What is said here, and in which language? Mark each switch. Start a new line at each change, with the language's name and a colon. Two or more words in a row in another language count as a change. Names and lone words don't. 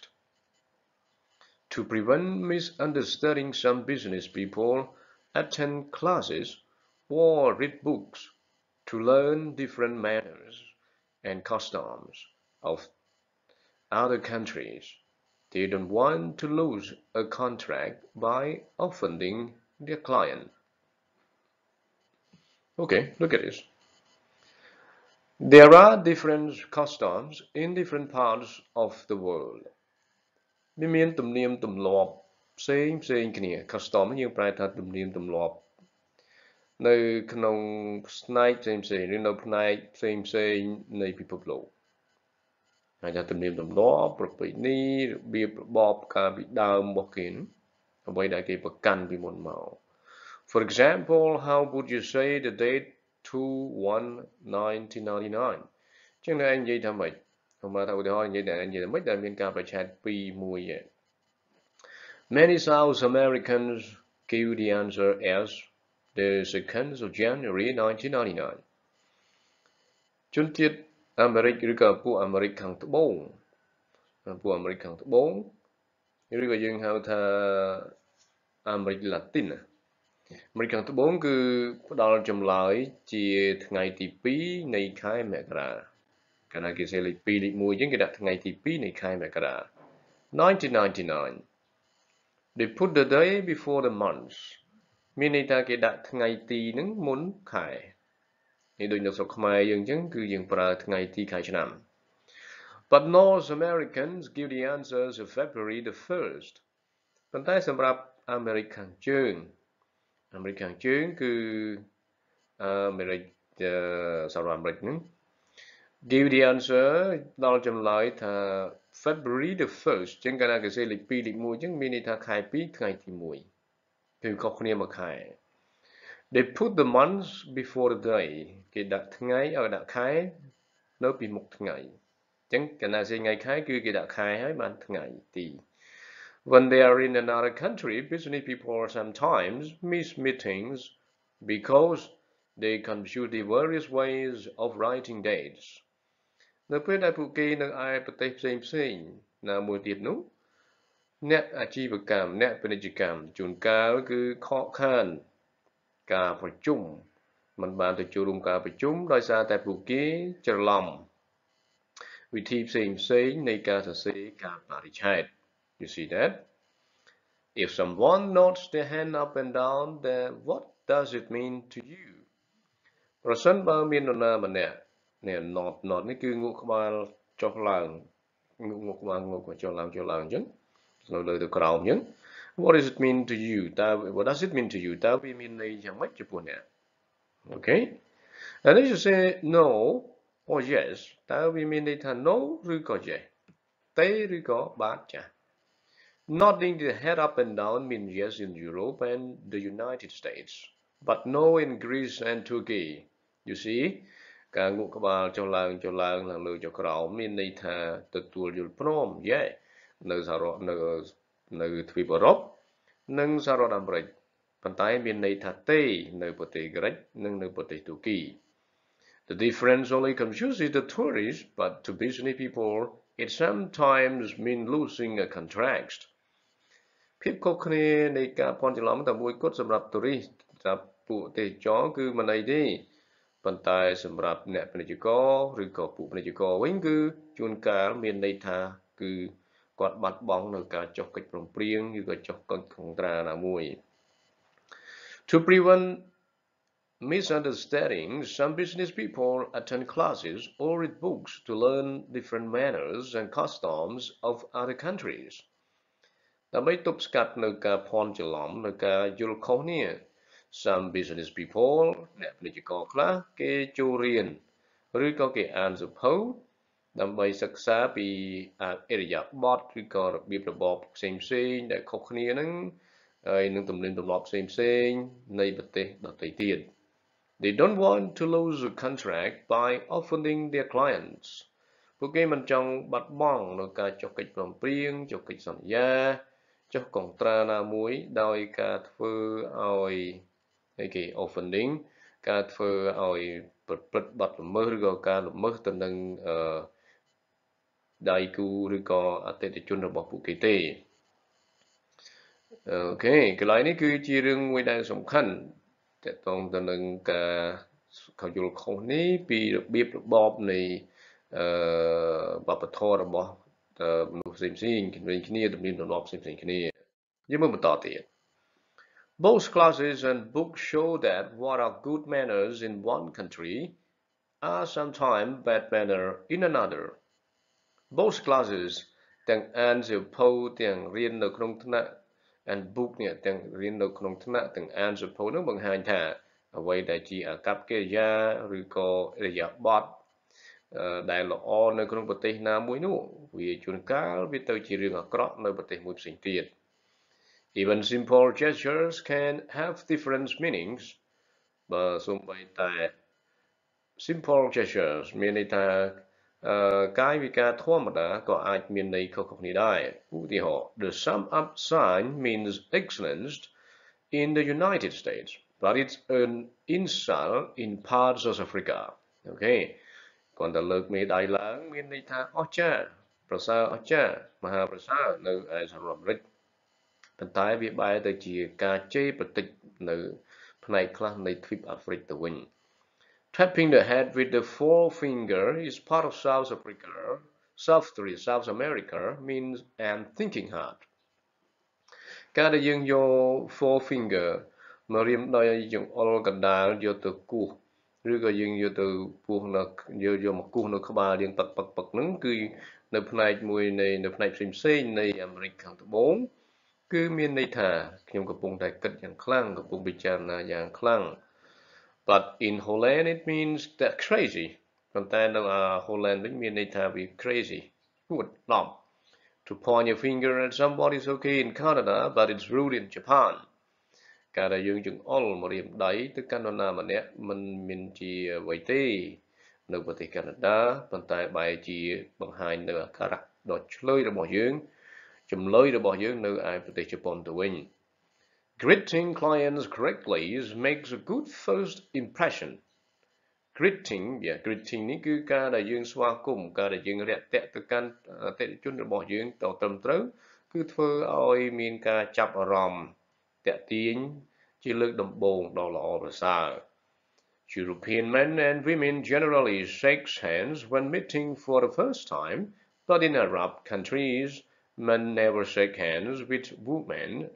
English: To prevent misunderstanding, some business people attend classes or read books to learn different manners and customs of other countries. They don't want to lose a contract by offending their client. Okay, look at this. There are different customs in different parts of the world.
Khmer: វាមានទំនៀមទម្លាប់ផ្សេងគ្នា custom យើងប្រែថាទំនៀមទម្លាប់នៅក្នុងផ្នែកផ្សេងឬនៅផ្នែកផ្សេងនៃពិភពលោកហើយថាទំនៀមទម្លាប់ប្រពៃណីរបៀបរបបកាលពីដើមរបស់គេអ្វីដែលគេប្រកាន់ពីមុនមក
English: For example, how would you say the date
Khmer: 2/1/1999 ចឹងតែឯងនិយាយថាម៉េចមកថាឧទាហរណ៍និយាយតែម៉េចដែលមានការប្រឆាំង2/1
English: Many South Americans give the answer as the 2nd of January 1999
Khmer: ជនជាតិអាមេរិកឬក៏ពួកអាមេរិកខាងត្បូង ឬក៏យើងហៅថាអាមេរិកឡាទីនអាមេរិកខាងត្បូងគឺផ្ដល់ចម្លើយជាថ្ងៃទី2នៃខែមករាកាលណាគេសេលេខ2លេខ1ចឹងគេដាក់ថ្ងៃទី2នៃខែមករា1999
English: They put the
Khmer: day before the month មានន័យថាគេដាក់ថ្ងៃទីហ្នឹងមុនខែនេះដូចនៅស្រុកខ្មែរយើងចឹងគឺយើងប្រើថ្ងៃទីខែឆ្នាំ
English: But North Americans give the answers of February the 1st
Khmer: ប៉ុន្តែសម្រាប់អាមេរិកខាងជើងគឺអាមេរិកសហរដ្ឋអាមេរិកហ្នឹង
English: give the
Khmer: answer ដល់ចម្លើយថា
English: February the 1st
Khmer: ចឹងកាលណាគេសេលេខ2លេខ1ចឹងមានន័យថាខែ2ថ្ងៃទី1គឺខុសគ្នាមួយខែ
English: They put the months before the day
Khmer: គេដាក់ថ្ងៃឲ្យដាក់ខែនៅពីមុខថ្ងៃចឹងកាលណាសេថ្ងៃខែគឺគេដាក់ខែហើយបានថ្ងៃទី
English: When they are in another country, business people sometimes miss meetings because they confuse the various ways of writing dates.
Khmer: នៅពេលដែលពួកគេនៅឯប្រទេសផ្សេងណាមួយទៀតនោះអ្នកអាជីវកម្មអ្នកពាណិជ្ជកម្មជួនកាលគឺខកខានការប្រជុំមិនបានទៅចូលរួមការប្រជុំដោយសារតែពួកគេច្រឡំវិធីផ្សេងនៃការសរសេរកាលបរិច្ឆេទ
English: You see that? If someone nods their hand up and down, then what does it mean to you?
Khmer: ប្រសិនបើមាននរណាម្នាក់នេះ nod នេះគឺងក់ក្បាលចុះឡើងងក់ក្បាលចុះឡើងអញ្ចឹងនៅលើទៅក្រោមអញ្ចឹង
English: What does it mean to you? What does it mean to you?
Khmer: តើវាមានន័យយ៉ាងម៉េចចំពោះអ្នក
English: Okay? And if you say no, or yes
Khmer: តើវាមានន័យថា no ឬក៏ yes ទេឬក៏បាទចា៎
English: Nodding the head up and down means yes in Europe and the United States but no in Greece and Turkey you see
Khmer: ការងក់ក្បាលចុះឡើងឡើងលើចុះក្រោមមានន័យថាទទួលយល់ព្រម yes នៅសហរដ្ឋនៅទ្វីបអឺរ៉ុបនិងសហរដ្ឋអាមេរិកប៉ុន្តែមានន័យថាទេនៅប្រទេសក្រិកនិងនៅប្រទេសទូគី
English: The difference only confuses the tourists, but to business people, it sometimes means losing a contract.
Khmer: ភាពខុសគ្នានៃការភ័ន្តច្រឡំតែមួយគត់សម្រាប់ទូរីស្តសម្រាប់ពួកទេសចរគឺមិនអីទេប៉ុន្តែសម្រាប់អ្នកពាណិជ្ជករឬក៏ពួកពាណិជ្ជករវិញគឺជួនកាលមានន័យថាគឺគាត់បាត់បង់នៅការចុះកិច្ចព្រមព្រៀងឬក៏ចុះកិច្ចកុងត្រាណាមួយ
English: To prevent misunderstanding, some business people attend classes or read books to learn different manners and customs of other countries.
Khmer: ដើម្បីទប់ស្កាត់នៅការភ័ន្តច្រឡំនៅការយល់ខុសនេះ
English: Some business people
Khmer: អ្នកពាណិជ្ជករខ្លះគេចូលរៀនឬក៏គេអានសៀវភៅដើម្បីសិក្សាពីឥរិយាបថឬក៏របៀបរបបផ្សេងៗដែលខុសគ្នាហ្នឹងហើយនឹងទំនៀមទម្លាប់ផ្សេងៗនៃប្រទេសដទៃទៀត
English: They don't want to lose a contract by offending their clients.
Khmer: ពួកគេមិនចង់បាត់បង់នៅការចុះកិច្ចព្រមព្រៀងចុះកិច្ចសន្យាចុះកុងត្រាណាមួយដោយការធ្វើឲ្យគេ offending ការធ្វើឲ្យប្រព្រឹត្តបទល្មើសឬក៏ការល្មើសទៅនឹង ដៃគូឬក៏អតិថិជនរបស់ពួកគេទេអូខេកន្លែងនេះគឺជារឿងមួយ ដែលសំខាន់តកតងទៅនឹងការខយល់ខុសនេះពីរបៀបរបបនៃវប្បធម៌របស់មនុស្សផ្សេងៗគ្នាទំនៀមទម្លាប់ផ្សេងៗគ្នាយើងមើលបន្តទៀត
English: Both classes and books show that what are good manners in one country are sometimes bad manners in another. Both classes
Khmer: ទាំងអានសៀវភៅទាំងរៀននៅក្នុងថ្នាក់
English: and book
Khmer: នេះទាំងរៀននៅក្នុងថ្នាក់ទាំងអានសៀវភៅនោះបង្ហាញថាអ្វីដែលជាអាកប្បកិរិយាឬក៏ឥរិយាបថដែលល្អនៅក្នុងប្រទេសណាមួយនោះវាជួនកាលវាទៅជារឿងអាក្រក់នៅប្រទេសមួយផ្សេងទៀត
English: Even simple gestures can have different meanings
Khmer: បើសូម្បីតែ
English: simple gestures
Khmer: មានន័យថាកាយវិការធម្មតាក៏អាចមានន័យខុសៗគ្នាដែរឧទាហរណ៍ The
English: sum up sign means excellence in the United States but it's an insult in parts of Africa
Khmer: អូខេគ្រាន់តែលើកមេដៃឡើងមានន័យថាអស្ចារ្យប្រសើរអស្ចារ្យមហាប្រសើរនៅឯសហរដ្ឋអាមេរិកប៉ុន្តែវាបែរទៅជាការជេរប្រតិចនៅផ្នែកខ្លះនៃទ្វីបអាហ្វ្រិកទៅវិញ
English: Tapping the head with the forefinger is part of South America means and thinking hard
Khmer: ការដែលយើងយក forefinger មករៀមដោយចង្អុលកណ្ដាលយកទៅគោះឬក៏យើងយកទៅពោះនៅយកមកគោះនៅក្បាលយើងពឹកហ្នឹងគឺនៅផ្នែក មួយនៃនៅផ្នែកផ្សេងនៃអាមេរិកខាងត្បូងគឺមានន័យថាខ្ញុំកំពុងតែគិតយ៉ាងខ្លាំងកំពុងពិចារណាយ៉ាងខ្លាំង
English: But in Holland it means that crazy
Khmer: ប៉ុន្តែនៅ Holland វិញមានន័យថាវា crazy គួតឡំ
English: To point your finger at somebody is okay in Canada but it's rude in Japan
Khmer: ការដែលយើងចង្អុលមករៀមដៃទៅកាន់នរណាម្នាក់មិនមានជាអ្វីទេនៅប្រទេសកាណាដាប៉ុន្តែបែរជាបង្ហាញនៅអាការៈដ៏ឆ្លើយរបស់យើងចម្លើយរបស់យើងនៅឯប្រទេសជប៉ុនទៅវិញ
English: Greeting clients correctly makes a good first impression.
Khmer: Greeting នេះគឺការដែលយើងស្វាគមន៍ការដែលយើងរាក់ទាក់ទៅកាន់អតិថិជនរបស់យើងទៅត្រឹមត្រូវគឺធ្វើឲ្យមានការចាប់អារម្មណ៍ទាក់ទាញជាលើកដំបូងដ៏ល្អប្រសើរ
English: European men and women generally shake hands when meeting for the first time, but in Arab countries, men never shake hands with women